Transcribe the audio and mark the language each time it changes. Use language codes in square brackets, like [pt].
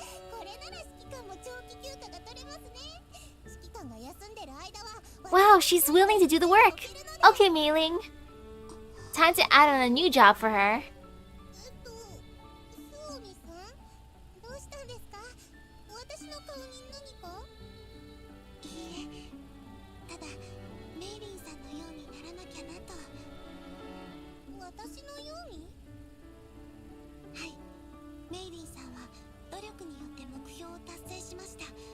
[ja] これなら指揮官も長期休暇が取れますね。指揮官が休んでる間は [en] Wow, she's willing to do the work. Okay, Mailing. Time to add on a new job for her. [ja] スオミさん、どうしたんですか？私の顔に何か？いいえ、ただメイリンさんのようにならなきゃなと。私のように？はい、メイリンさんは努力によって目標を達成しました。